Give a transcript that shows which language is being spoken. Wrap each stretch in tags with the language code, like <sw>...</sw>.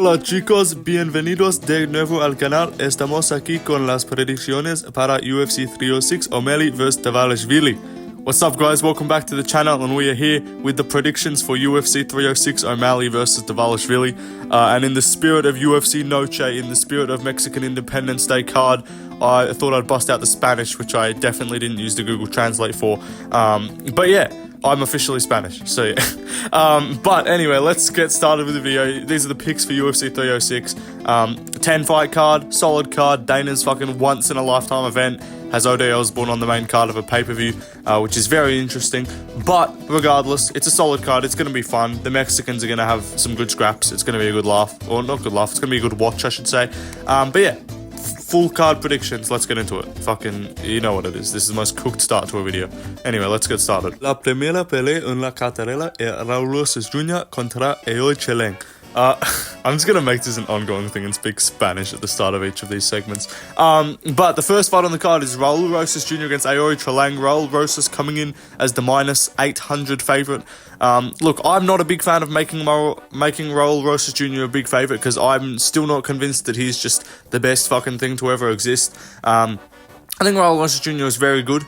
<es>Hola chicos, bienvenidos de nuevo al canal. Estamos aquí con las predicciones para UFC 306 Malley vs Dvalishvili.</es> <en>What's up guys, welcome back to the channel and we are here with the predictions for UFC 306 Malley vs Dvalishvili. And in the spirit of UFC Noche, in the spirit of Mexican Independence Day card, I thought I'd bust out the Spanish, which I definitely didn't use the Google Translate for. But yeah, I'm officially Spanish, so yeah. But anyway, let's get started with the video. These are the picks for UFC 306. 10 fight card, solid card. Dana's fucking once in a lifetime event. Has Ode Osbourne on the main card of a pay-per-view, which is very interesting. But regardless, it's a solid card. It's going to be fun. The Mexicans are going to have some good scraps. It's going to be a good laugh. Or not good laugh. It's going to be a good watch, I should say. But yeah, full card predictions. Let's get into it. Fucking, you know what it is. This is the most cooked start to a video. Anyway, let's get started.</en> <es>La primera pelea en la cartelera es Raul Rosas Jr. contra Chilean.</es> <en>I'm just gonna make this an ongoing thing and speak Spanish at the start of each of these segments. But the first fight on the card is Raul Rosas Jr. against Chilean. Raul Rosas coming in as the minus 800 favorite. Look, I'm not a big fan of making Raul Rosas Jr. a big favorite because I'm still not convinced that he's just the best fucking thing to ever exist. I think Raul Rosas Jr. is very good.</en>